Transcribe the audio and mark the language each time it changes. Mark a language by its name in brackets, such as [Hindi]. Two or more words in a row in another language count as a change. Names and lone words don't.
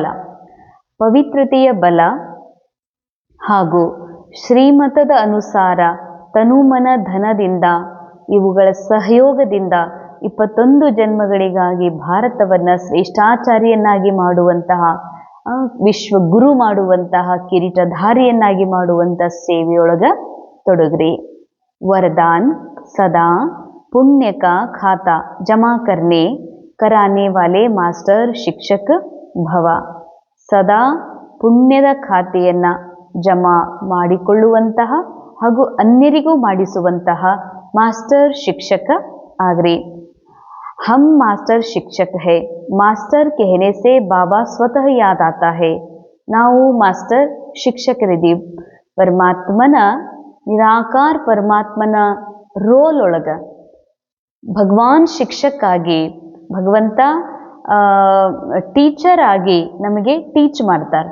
[Kannada] ಪವಿತ್ರತೆಯ ಬಲ ಹಾಗೂ ಶ್ರೀಮತದ ಅನುಸಾರ ತನುಮನ ಧನದಿಂದ, ಇವುಗಳ ಸಹಯೋಗದಿಂದ 21 ಜನ್ಮಗಳಿಗಾಗಿ ಭಾರತವನ್ನು ಶ್ರೇಷ್ಠಾಚಾರ್ಯನ್ನಾಗಿ ಮಾಡುವಂತಹ, ವಿಶ್ವಗುರು ಮಾಡುವಂತಹ, ಕಿರೀಟಧಾರಿಯನ್ನಾಗಿ ಮಾಡುವಂತಹ ಸೇವೆಯೊಳಗ ತೊಡಗ್ರಿ. [Hindi] वरदान सदा पुण्य का खाता जमा करने कराने वाले मास्टर शिक्षक भव. [Kannada] ಸದಾ ಪುಣ್ಯದ ಖಾತೆಯನ್ನು ಜಮಾ ಮಾಡಿಕೊಳ್ಳುವಂತಹ ಹಾಗೂ ಅನ್ಯರಿಗೂ ಮಾಡಿಸುವಂತಹ ಮಾಸ್ಟರ್ ಶಿಕ್ಷಕ ಆಗ್ರಿ. [Hindi] हम मास्टर शिक्षक है, मास्टर कहने से बाबा स्वतः याद आता है. [Kannada] ನಾವು ಮಾಸ್ಟರ್ ಶಿಕ್ಷಕರಿದ್ದೀವಿ. ಪರಮಾತ್ಮನ, ನಿರಾಕಾರ ಪರಮಾತ್ಮನ ರೋಲ್ ಒಳಗ ಭಗವಾನ್ ಶಿಕ್ಷಕ ಆಗಿ, ಭಗವಂತ ಟೀಚರ್ ಆಗಿ ನಮಗೆ ಟೀಚ್ ಮಾಡ್ತಾರೆ.